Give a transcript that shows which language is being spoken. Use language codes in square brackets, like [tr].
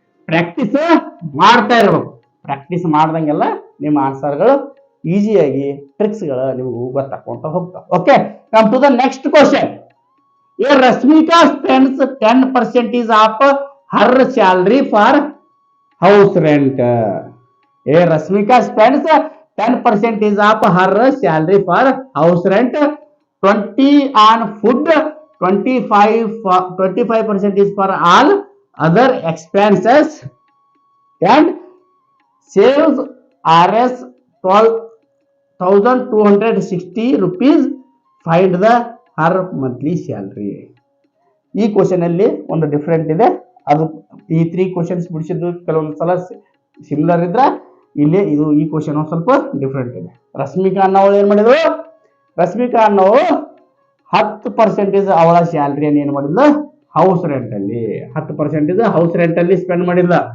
[kn] Practice ಮಾಡ್ತಾ ಇರಬೇಕು. Practice ಮಾಡ್ದಂಗೆಲ್ಲ ನಿಮ್ಮ ಆನ್ಸರ್ಗಳು ಈಸಿಯಾಗಿ ಟ್ರಿಕ್ಸ್ಗಳು ನಿಮಗೂ ಗೊತ್ತಾಕೊಂತ ಹೋಗ್ತಾವೆ. [en] Okay, come to the next question. A Rashmika spends 10% of her salary for house rent. A Rasmika spends 10% of her salary for house rent, 20 on food, 25% is for all other expenses, and saves Rs 12,260 rupees. Find the her monthly salary. [kn] ಈ question ಅಲ್ಲಿ ಒಂದು different ಇದೆ. ಅದು ಈ 3 questions ಬಿಡಿಸಿದ್ದು ಕೆಲವೊಂದು ಸಲ similar ಇದ್ರ ಇಲ್ಲಿ ಇದು ಈ ಕ್ವಶನ್ ಒಂದು ಸ್ವಲ್ಪ ಡಿಫ್ರೆಂಟ್ ಇದೆ. ರಶ್ಮಿಕಾ ಅನ್ನೋಳು ಏನ್ ಮಾಡಿದ್ರು, ರಶ್ಮಿಕಾ ಅನ್ನೋಳು 10% ಅವಳ ಸ್ಯಾಲರಿಯನ್ನು ಏನ್ ಮಾಡಿದ್ಲು ಹೌಸ್ ರೆಂಟ್ ಅಲ್ಲಿ 10% ಹೌಸ್ ರೆಂಟ್ ಅಲ್ಲಿ ಸ್ಪೆಂಡ್ ಮಾಡಿದ್ಲ.